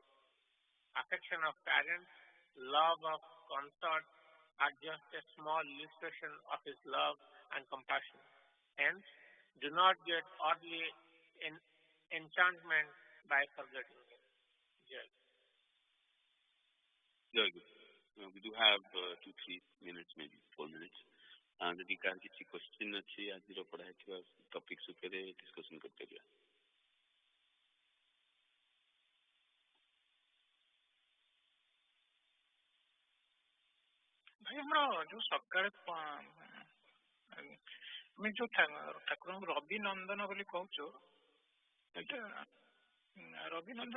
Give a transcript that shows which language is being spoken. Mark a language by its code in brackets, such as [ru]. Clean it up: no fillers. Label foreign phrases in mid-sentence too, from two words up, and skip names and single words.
[en] Affection of parents, love of consort are just a small illustration of His love and compassion. Hence, do not get oddly enchantment by forgetting Him. Jai. Very good. We do have 2-3 minutes, maybe 4 minutes. [or] ଯଦି କାହାର କିଛି କ୍ୱେଶ୍ଚିନ୍ ଅଛି ଆଜିର ପଢ଼ା ହେଇଥିବା ଟପିକ୍ସ ଉପରେ ଡିସ୍କସନ୍ କରିପାରିବା। ଭାଇ ଆମର ଯୋଉ ସକାଳେ ଆମେ ଯୋଉ ଠାକୁରଙ୍କୁ ରବି ନନ୍ଦନ ବୋଲି କହୁଛୁ, ଏଇଟା ରବି ନନ୍ଦନ